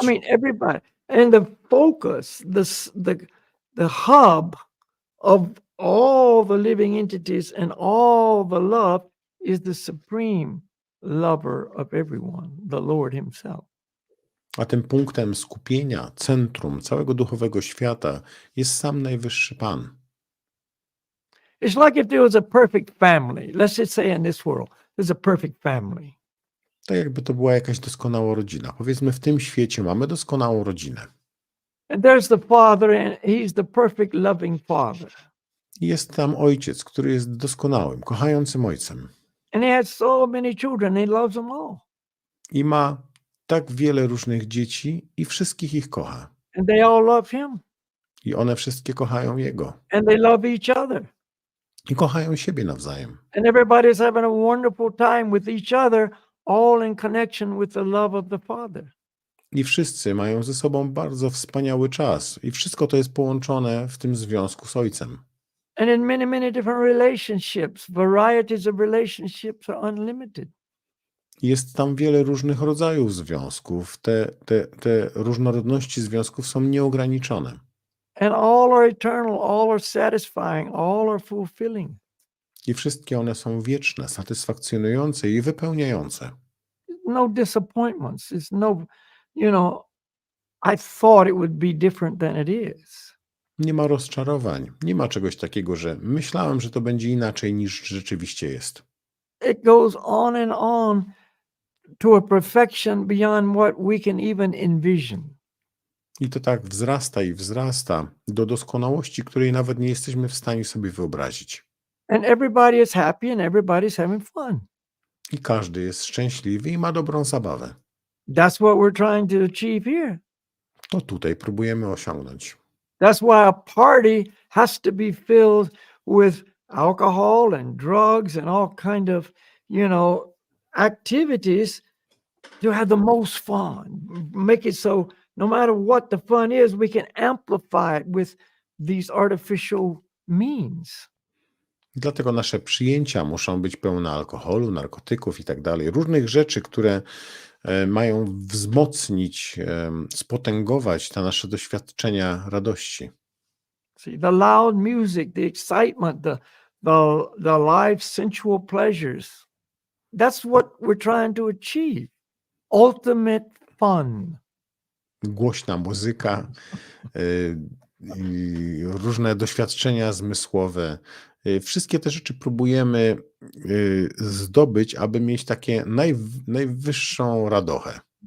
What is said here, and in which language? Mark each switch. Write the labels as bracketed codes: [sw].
[en] I mean, everybody, and the focus, the hub of all the living entities and all the love is the supreme lover of everyone, the Lord himself. [pl] A tym punktem skupienia, centrum całego duchowego świata jest sam Najwyższy Pan. [en] It's like if there was a perfect family. Let's just say in this world, there's a perfect family. [pl] Tak jakby to była jakaś doskonała rodzina. Powiedzmy, w tym świecie mamy doskonałą rodzinę. [en] And there's the father, and he's the perfect loving father. [pl] I jest tam ojciec, który jest doskonałym, kochającym ojcem. [en] And he has so many children, he loves them all. [pl] I ma tak wiele różnych dzieci i wszystkich ich kocha. [en] And they all love him. [pl] I one wszystkie kochają jego. [en] And they love each other. [pl] I kochają siebie nawzajem. [en] And everybody's having a wonderful time with each other, all in connection with the love of the Father. [pl] I wszyscy mają ze sobą bardzo wspaniały czas. I wszystko to jest połączone w tym związku z ojcem. [en] And in many, many different relationships, varieties of relationships are unlimited. [pl] Jest tam wiele różnych rodzajów związków. Te różnorodności związków są nieograniczone. [en] And all are eternal, all are satisfying, all are fulfilling. [pl] I wszystkie one są wieczne, satysfakcjonujące i wypełniające. [en] No disappointments. It's no, I thought it would be different than it is. [pl] Nie ma rozczarowań. Nie ma czegoś takiego, że myślałem, że to będzie inaczej niż rzeczywiście jest. [en] It goes on to a perfection beyond what we can even envision. [pl] I to tak wzrasta i wzrasta do doskonałości, której nawet nie jesteśmy w stanie sobie wyobrazić. [en] And everybody is happy and everybody's having fun. [pl] I każdy jest szczęśliwy i ma dobrą zabawę. [en] That's what we're trying to achieve here. [pl] To tutaj próbujemy osiągnąć. [en] That's why a party has to be filled with alcohol and drugs and all kind of, activities to have the most fun. Make it so no matter what the fun is, we can amplify it with these artificial means. [pl] Dlatego nasze przyjęcia muszą być pełne alkoholu, narkotyków i tak dalej. Różnych rzeczy, które mają wzmocnić, spotęgować te nasze doświadczenia radości. [en] See, the loud music, the excitement, the live sensual pleasures. That's what we're trying to achieve. Ultimate fun. [pl] Głośna muzyka, i różne doświadczenia zmysłowe. Wszystkie te rzeczy próbujemy zdobyć, aby mieć takie najwyższą radochę.